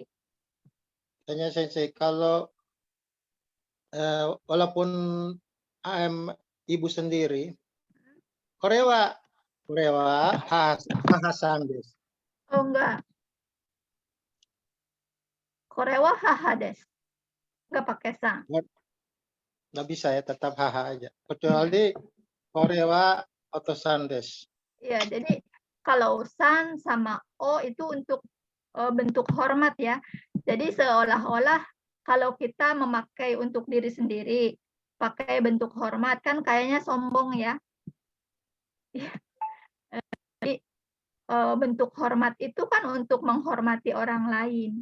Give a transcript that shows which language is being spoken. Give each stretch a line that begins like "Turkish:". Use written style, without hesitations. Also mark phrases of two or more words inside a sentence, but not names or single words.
Indonesian: Tanya Sensei, kalau walaupun AM ibu sendiri,
Japanese: これは母さんです.
Indonesian: Oh enggak.
Japanese: これは母です.
Indonesian: Enggak pakai sang. Nggak bisa ya, tetap haha aja. Kecuali
Japanese: これはお父さんです.
Indonesian: Ya, jadi kalau san sama o itu untuk bentuk hormat ya. Jadi seolah-olah kalau kita memakai untuk diri sendiri, pakai bentuk hormat kan kayaknya sombong ya. Jadi bentuk hormat itu kan untuk menghormati orang lain.